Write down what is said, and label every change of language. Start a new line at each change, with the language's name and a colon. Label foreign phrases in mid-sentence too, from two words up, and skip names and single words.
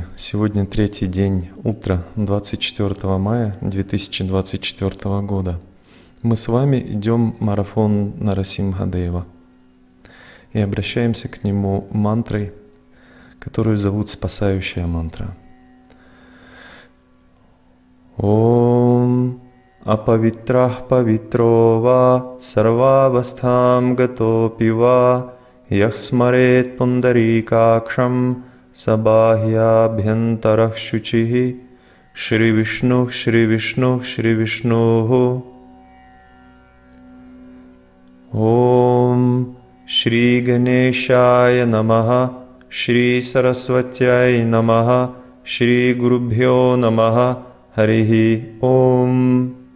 Russian: Сегодня третий день, утро 24 мая 2024 года. Мы с вами идем марафон Нарасимхадева и обращаемся к нему мантрой, которую зовут спасающая мантра.
Sanskrit: ॐ अपवित्रः पवित्रो वा सर्वावस्थां गतोऽपि वा यः स्मरेत् पुण्डरीकाक्षं सबाह्य शुचिः श्री विष्णु श्री विष्णु श्री विष्णु ॐ श्री गणेशाय नमः श्री सरस्वत्यै नमः श्री गुरुभ्यो नमः हरिः ॐ